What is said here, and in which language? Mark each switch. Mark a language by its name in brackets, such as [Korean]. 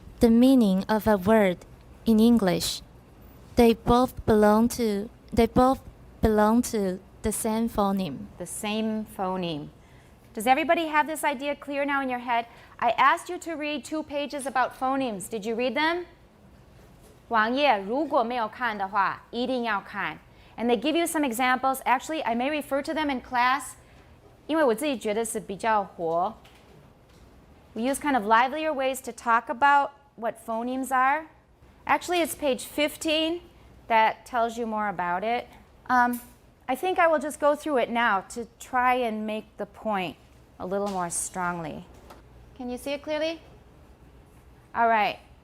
[English] the meaning of a word in English. They both belong to the same phoneme. The same phoneme. Does everybody have this idea clear now in your head? I asked you to read 2 pages about phonemes. Did you read them? [Chinese] 网页如果没有看的话，一定要看。 [English] And they give you some examples. Actually, I may refer to them in class. [Chinese] 因为我自己觉得是比较活。 [English] We use kind of livelier ways to talk about what phonemes are. Actually, it's page 15 that tells you more about it. I think I will just go through it now to try and make the point a little more strongly. Can you see it clearly? All right.